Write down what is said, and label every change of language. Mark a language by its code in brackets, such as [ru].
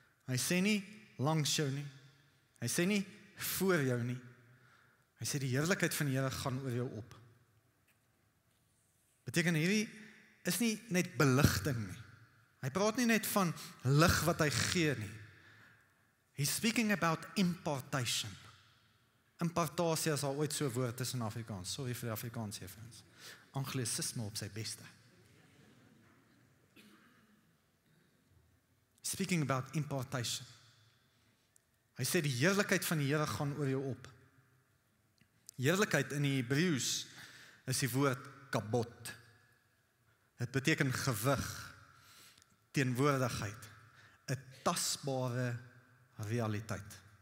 [af] Hy sê nie langs jou nie, hy sê nie voor jou nie, hy sê die heerlikheid van die Here gaan oor jou op. Beteken hierdie is nie net beligting nie. Hy praat nie net van lig wat hy gee nie. [en] He's speaking about impartation. [af] Impartasie is al ooit so 'n woord is in Afrikaans. Sorry vir die Afrikaans juffrouens. Anglisisme op sy beste. [en] Speaking about impartation. [af] Hy sê die heerlikheid van die Here gaan oor jou op. Heerlikheid in die Hebreëus is die woord kabod. Dit beteken gewig, teenwoordigheid, 'n tasbare realiteit.